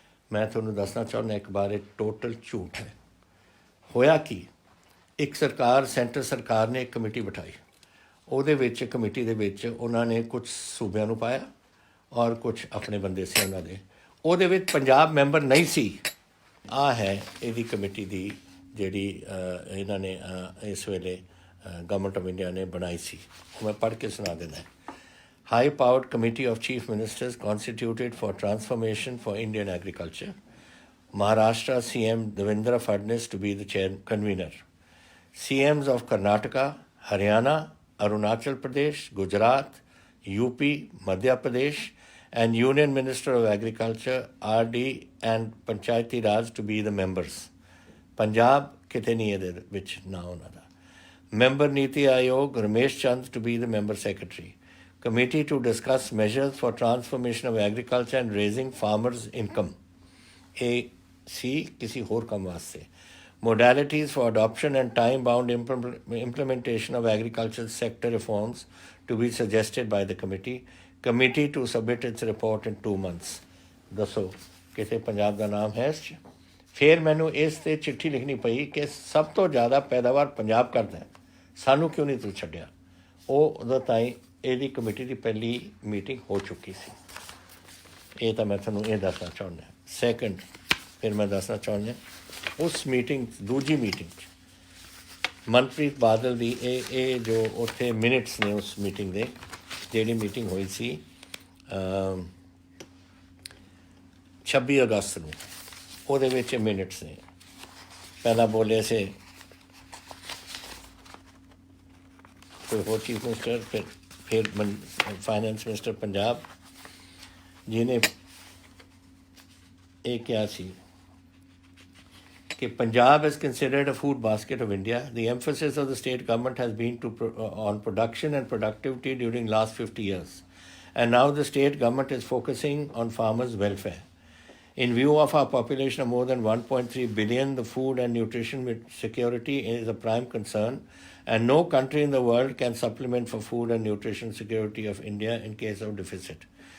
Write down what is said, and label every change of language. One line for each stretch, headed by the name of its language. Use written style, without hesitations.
Punjabi: ਮੈਂ ਤੁਹਾਨੂੰ ਦੱਸਣਾ ਚਾਹੁੰਦਾ ਇੱਕ ਵਾਰ ਇਹ ਟੋਟਲ ਝੂਠ ਹੈ। ਹੋਇਆ ਕੀ, ਇੱਕ ਸਰਕਾਰ, ਸੈਂਟਰ ਸਰਕਾਰ ਨੇ ਇੱਕ ਕਮੇਟੀ ਬਿਠਾਈ, ਉਹਦੇ ਵਿੱਚ ਕਮੇਟੀ ਦੇ ਵਿੱਚ ਉਹਨਾਂ ਨੇ ਕੁਝ ਸੂਬਿਆਂ ਨੂੰ ਪਾਇਆ ਔਰ ਕੁਝ ਆਪਣੇ ਬੰਦੇ ਸੀ ਉਹਨਾਂ ਦੇ, ਉਹਦੇ ਵਿੱਚ ਪੰਜਾਬ ਮੈਂਬਰ ਨਹੀਂ ਸੀ। ਆਹ ਹੈ ਇਹਦੀ ਕਮੇਟੀ ਦੀ ਜਿਹੜੀ ਇਹਨਾਂ ਨੇ ਇਸ ਵੇਲੇ ਗਵਰਨਮੈਂਟ ਆਫ ਇੰਡੀਆ ਨੇ ਬਣਾਈ ਸੀ। ਮੈਂ ਪੜ੍ਹ ਕੇ ਸੁਣਾ ਦਿੰਦਾ।
English: High powered Committee of Chief Ministers constituted for Transformation for Indian Agriculture. Maharashtra CM Devendra Fadnavis to be the convener. CMs of Karnataka, Haryana, Arunachal Pradesh, Gujarat, UP, Madhya Pradesh, and Union Minister of Agriculture, RD and Panchayati Raj to be the members.
Punjabi: Punjab ਕਿਤੇ ਨਹੀਂ ਇਹਦੇ ਵਿੱਚ ਨਾ ਉਹਨਾਂ ਦਾ।
English: Member Niti Aayog Ramesh Chand to be the member secretary. Committee to discuss measures for transformation of agriculture and raising farmers income.
Punjabi: ਇਹ ਸੀ ਕਿਸੇ ਹੋਰ ਕੰਮ ਵਾਸਤੇ।
English: Modalities for adoption and time-bound implementation of agricultural sector reforms to be suggested by the committee. Committee to submit its report in 2 months.
Punjabi: ਦੱਸੋ ਕਿਤੇ ਪੰਜਾਬ ਦਾ ਨਾਮ ਹੈ ਇਸ 'ਚ? ਫਿਰ ਮੈਨੂੰ ਇਸ 'ਤੇ ਚਿੱਠੀ ਲਿਖਣੀ ਪਈ ਕਿ ਸਭ ਤੋਂ ਜ਼ਿਆਦਾ ਪੈਦਾਵਾਰ ਪੰਜਾਬ ਕਰਦਾ, ਸਾਨੂੰ ਕਿਉਂ ਨਹੀਂ ਤੂੰ ਛੱਡਿਆ? ਉਹ ਉਦੋਂ ਤਾਈਂ ਇਹਦੀ ਕਮੇਟੀ ਦੀ ਪਹਿਲੀ ਮੀਟਿੰਗ ਹੋ ਚੁੱਕੀ ਸੀ। ਇਹ ਤਾਂ ਮੈਂ ਤੁਹਾਨੂੰ ਇਹ ਦੱਸਣਾ ਚਾਹੁੰਦਾ। ਸੈਕਿੰਡ ਫਿਰ ਮੈਂ ਦੱਸਣਾ ਚਾਹੁੰਦਾ ਉਸ ਮੀਟਿੰਗ ਦੂਜੀ ਮੀਟਿੰਗ 'ਚ ਮਨਪ੍ਰੀਤ ਬਾਦਲ ਦੀ ਇਹ ਜੋ ਉੱਥੇ ਮਿਨਟਸ ਨੇ ਉਸ ਮੀਟਿੰਗ ਦੇ, ਜਿਹੜੀ ਮੀਟਿੰਗ ਹੋਈ ਸੀ 26 ਅਗਸਤ ਨੂੰ, ਉਹਦੇ ਵਿੱਚ ਮਿਨਟਸ ਨੇ। ਪਹਿਲਾਂ ਬੋਲੇ ਸੀ ਕੋਈ ਹੋਰ ਚੀਫ ਮਿਨਿਸਟਰ, ਫਿਰ ਫਾਈਨੈਂਸ ਮਿਨਿਸਟਰ ਪੰਜਾਬ, ਜਿਹਨੇ ਇਹ ਕਿਹਾ ਸੀ कि
English: Punjab is considered a food basket of India. The emphasis of the state government has been on production and productivity during last 50 years. And now the state government is focusing on farmers' welfare. In view of our population of more than 1.3 billion, the food and nutrition security is a prime concern, and no country in the world can supplement for food and nutrition security of India in case of deficit.